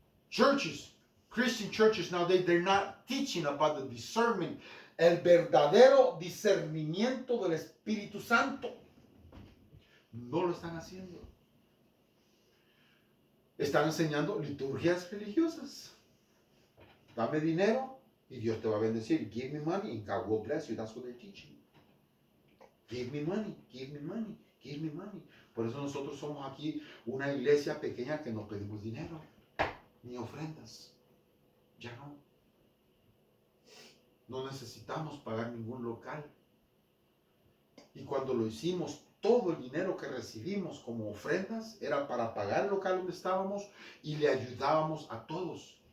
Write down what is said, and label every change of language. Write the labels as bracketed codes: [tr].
[en] Churches, Christian churches nowadays, they're not teaching about the discernment, [es] el verdadero discernimiento del Espíritu Santo. No lo están haciendo. Están enseñando liturgias religiosas. Dame dinero y Dios te va a bendecir. [en] Give me money and God will bless you. That's what they're teaching. Give me money, give me money, give me money. [es] Por eso nosotros somos aquí una iglesia pequeña que no pedimos dinero ni ofrendas. Ya no. No necesitamos pagar ningún local. Y cuando lo hicimos, todo el dinero que recibimos como ofrendas era para pagar el local donde estábamos y le ayudábamos a todos.